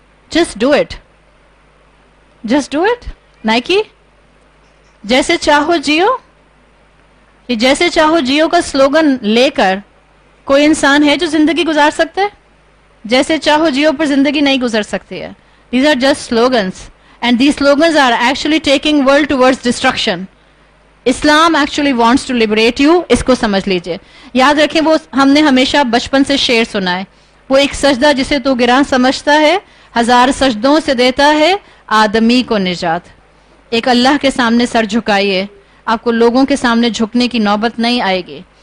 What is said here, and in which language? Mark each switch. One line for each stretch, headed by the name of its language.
English: Just do it, just do it.
Hindi: Nike जैसे चाहो जियो, ये जैसे चाहो जियो का स्लोगन लेकर कोई इंसान है जो जिंदगी गुजार सकता है? जैसे चाहो जियो पर जिंदगी नहीं गुजर सकती है.
English: These are just slogans and these slogans are actually taking world towards destruction. Islam actually wants to liberate you.
Hindi: इसको समझ लीजिए. याद रखें, वो हमने हमेशा बचपन से शेर सुना है, वो एक सजदा जिसे तू गिरां समझता है, हजार सजदों से देता है आदमी को निजात. एक अल्लाह के सामने सर झुकाइए, आपको लोगों के सामने झुकने की नौबत नहीं आएगी.